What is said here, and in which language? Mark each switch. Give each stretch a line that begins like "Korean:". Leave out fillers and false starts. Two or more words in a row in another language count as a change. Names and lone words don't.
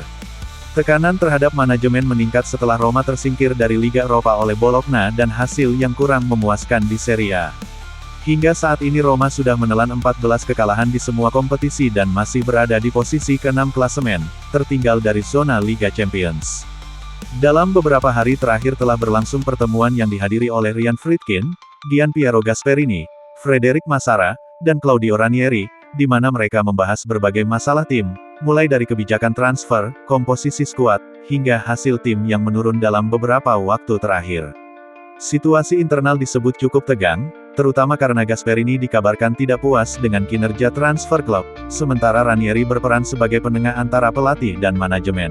Indonesian: Tekanan terhadap manajemen meningkat setelah Roma tersingkir dari Liga Eropa oleh Bologna dan hasil yang kurang memuaskan di Serie A. Hingga saat ini Roma sudah menelan 14 kekalahan di semua kompetisi dan masih berada di posisi ke-6 klasemen, tertinggal dari zona Liga Champions. Dalam beberapa hari terakhir telah berlangsung pertemuan yang dihadiri oleh Ryan Friedkin, Gianpiero Gasperini, Frederic Massara, dan Claudio Ranieri, di mana mereka membahas berbagai masalah tim, mulai dari kebijakan transfer, komposisi skuad, hingga hasil tim yang menurun dalam beberapa waktu terakhir. Situasi internal disebut cukup tegang, terutama karena Gasperini dikabarkan tidak puas dengan kinerja transfer klub, sementara Ranieri berperan sebagai penengah antara pelatih dan manajemen.